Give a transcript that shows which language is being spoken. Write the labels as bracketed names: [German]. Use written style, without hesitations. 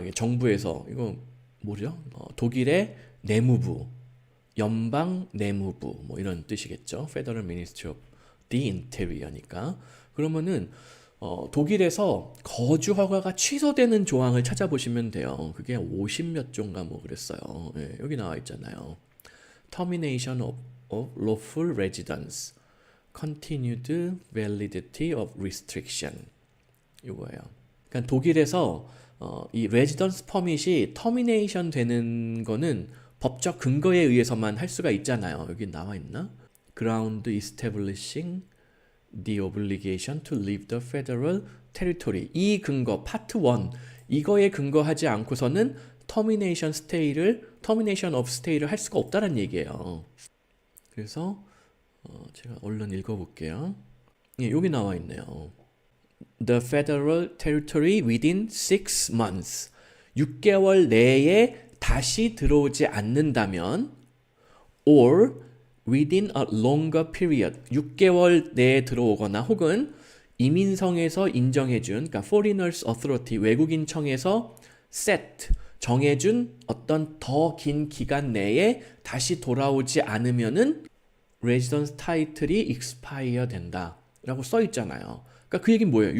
[Korean] 이게 정부에서 이거 뭐죠? 독일의 내무부, 연방 내무부, 뭐 이런 뜻이겠죠. [English] Federal Ministry of the Interior니까. [Korean] 그러면은 독일에서 거주 허가가 취소되는 조항을 찾아보시면 돼요. 그게 50몇 조인가 뭐 그랬어요. 예, 여기 나와 있잖아요. [English] Termination of lawful residence, continued validity of restriction. [Korean] 이거예요. 그러니까 독일에서 이 레지던스 퍼밋이 터미네이션 되는 거는 법적 근거에 의해서만 할 수가 있잖아요. 여기 나와 있나? [English] Ground establishing the obligation to leave the federal territory. [Korean] 이 근거, 파트 1. 이거에 근거하지 않고서는 [English] termination of stay [Korean] 를 할 수가 없다는 얘기예요. 그래서 제가 얼른 읽어볼게요. 예, 여기 나와 있네요. [English] The federal territory within 6 months. [Korean] 6개월 내에 다시 들어오지 않는다면 [English] or within a longer period. [Korean] 6개월 내에 들어오거나 혹은 이민성에서 인정해준, 그러니까 [English] Foreigners Authority, [Korean] 외국인청에서 set, 정해준 어떤 더 긴 기간 내에 다시 돌아오지 않으면은 레지던스 타이틀이 expire 된다 라고 써 있잖아요. 그러니까 그 얘기는 뭐예요?